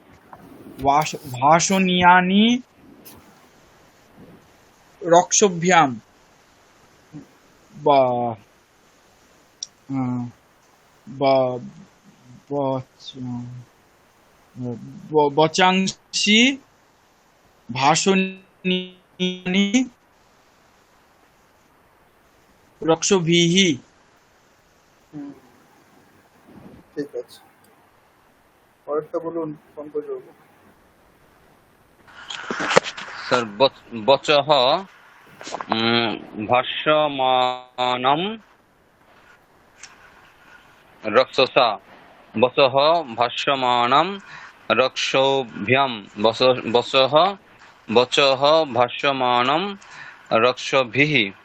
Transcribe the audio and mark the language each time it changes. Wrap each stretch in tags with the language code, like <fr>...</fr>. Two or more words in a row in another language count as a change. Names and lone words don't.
<sa>ভাষণীয়ানি রক্ষভ্যাম বচাংসি ভাষণীয়ানি রক্ষভিহি।</sa> <bn>হুম, ঠিক আছে। পরেরটা বলুন পঙ্কজবাবু।</bn> <sa>স্যার বচঃ ভাষ্যমানম রক্ষসা। বচঃ ভাষ্যমানম রক্ষোভ্যাম। বচঃ বচঃ ভাষ্যমানম রক্ষভিः।</sa>